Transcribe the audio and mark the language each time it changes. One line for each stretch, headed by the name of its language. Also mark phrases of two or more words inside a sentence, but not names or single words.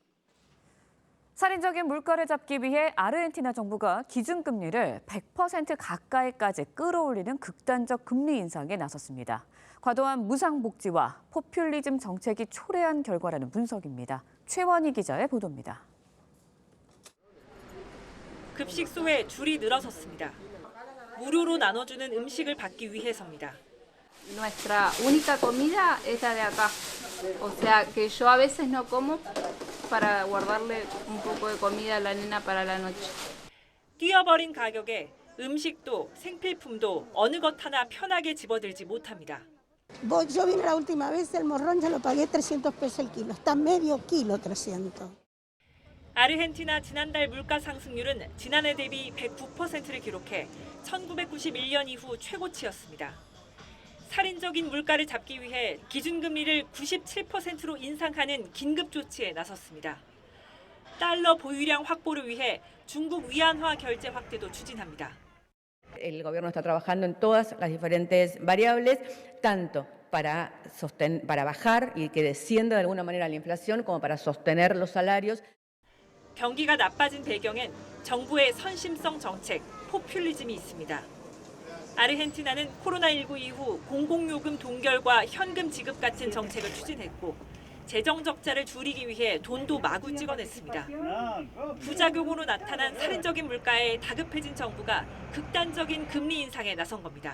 Korean: 살인적인 물가를 잡기 위해 아르헨티나 정부가 기준금리를 100% 가까이까지 끌어올리는 극단적 금리 인상에 나섰습니다. 과도한 무상복지와 포퓰리즘 정책이 초래한 결과라는 분석입니다. 최원희 기자의 보도입니다. 급식소에 줄이 늘어섰습니다. 무료로 나눠주는 음식을 받기 위해서입니다.
Spanish: Nuestra única comida es la de acá. O sea que yo a veces no como para guardarle un poco de comida a la nena para la noche.
Korean: 뛰어버린 가격에 음식도 생필품도 어느 것 하나 편하게 집어들지 못합니다.
Spanish: Yo vine la última vez, el morrón ya lo pagué 300 pesos el kilo. Está medio kilo 300.
Korean: 아르헨티나 지난달 물가 상승률은 지난해 대비 109%를 기록해 1991년 이후 최고치였습니다. 살인적인 물가를 잡기 위해 기준금리를 97%로 인상하는 긴급 조치에 나섰습니다. 달러 보유량 확보를 위해 중국 위안화 결제 확대도 추진합니다.
Spanish: El gobierno está trabajando en todas las diferentes variables, tanto para bajar y que descienda de alguna manera la inflación, como para sostener los salarios.
Korean: 경기가 나빠진 배경엔 정부의 선심성 정책, 포퓰리즘이 있습니다. 아르헨티나는 코로나19 이후 공공요금 동결과 현금 지급 같은 정책을 추진했고 재정 적자를 줄이기 위해 돈도 마구 찍어냈습니다. 부작용으로 나타난 살인적인 물가에 다급해진 정부가 극단적인 금리 인상에 나선 겁니다.